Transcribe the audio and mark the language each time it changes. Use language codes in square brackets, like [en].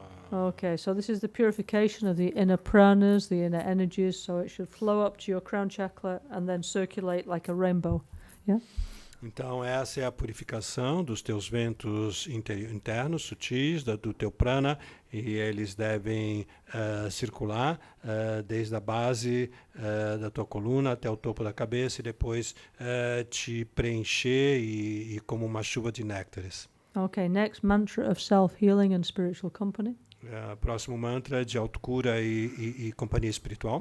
[en] Okay, so this is the purification of the inner pranas, the inner energies, so it should flow up to your crown chakra and then circulate like a rainbow. Yeah? [pt] Então, essa é a purificação dos teus ventos internos, sutis, do teu prana, e eles devem circular desde a base da tua coluna até o topo da cabeça e depois te preencher e como uma chuva de néctares. [en] Okay, next, mantra of self-healing and spiritual company. [pt] Próximo mantra de autocura e companhia espiritual.